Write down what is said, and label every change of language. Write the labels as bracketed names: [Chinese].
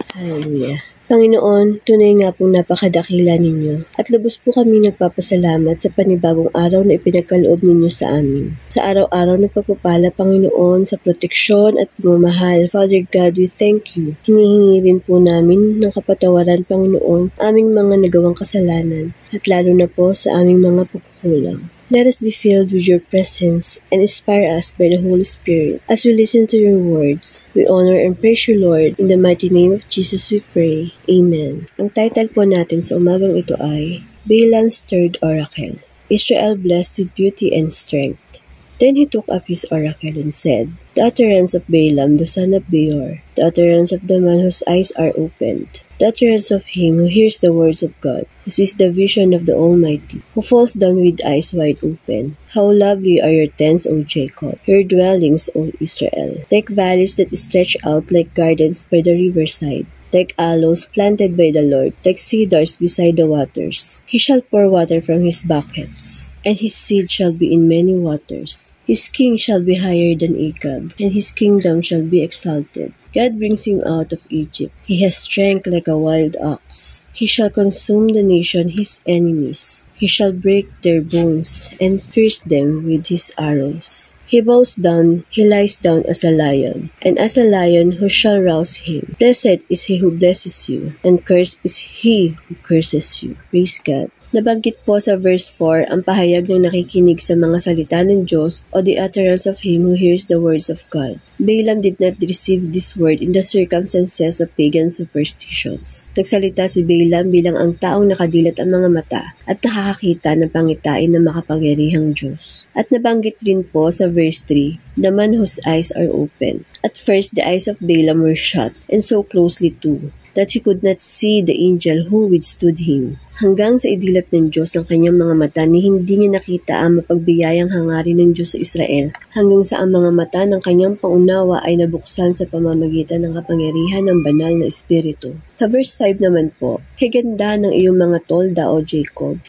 [Filipino] Hallelujah. Panginoon, tunay nga pong napakadakila ninyo at lubos po kami nagpapasalamat sa panibagong araw na ipinagkaloob ninyo sa amin. Sa araw-araw na pagpapala, Panginoon, sa proteksyon at pagmamahal, [English] Father God, we thank you. [Filipino] Hinihingi rin po namin ng kapatawaran, Panginoon, aming mga nagawang kasalanan at lalo na po sa aming mga pagkukulang. [English] Let us be filled with your presence and inspire us by the Holy Spirit. As we listen to your words, we honor and praise you, Lord. In the mighty name of Jesus we pray. Amen. [Filipino] Ang title po natin sa umagang ito ay Balaam's Third Oracle. [English] Israel blessed with beauty and strength. Then he took up his oracle and said, The utterance of Balaam the son of Beor, the utterance of the man whose eyes are opened, the utterance of him who hears the words of God, who sees the vision of the Almighty, who falls down with eyes wide open. How lovely are your tents, O Jacob, your dwellings, O Israel, like valleys that stretch out like gardens by the riverside, like aloes planted by the Lord, like cedars beside the waters. He shall pour water from his buckets, and his seed shall be in many waters. His king shall be higher than Agag, and his kingdom shall be exalted. God brings him out of Egypt. He has strength like a wild ox. He shall consume the nation, his enemies. He shall break their bones and pierce them with his arrows. He bows down, he lies down as a lion, and as a lion who shall rouse him. Blessed is he who blesses you, and cursed is he who curses you. Praise God. [Filipino] Nabanggit po sa verse 4 ang pahayag ng nakikinig sa mga salita ng Diyos o [English] the utterance of him who hears the words of God. Balaam did not receive this word in the circumstances of pagan superstitions. [Filipino] Nagsalita si Balaam bilang ang taong nakadilat ang mga mata at nakakakita ng pangitain ng makapangyarihang Diyos. At nabanggit rin po sa verse 3, [English] the man whose eyes are open. At first, the eyes of Balaam were shut, and so closely too, that he could not see the angel who withstood him. [Filipino] Hanggang sa idilat ng Diyos ang kanyang mga mata ni hindi niya nakita ang mapagbiyayang hangarin ng Diyos sa Israel, hanggang sa ang mga mata ng kanyang pangunawa ay nabuksan sa pamamagitan ng kapangyarihan ng banal na Espiritu. Sa verse 5 naman po, higanda ng iyong mga tolda o Jacob.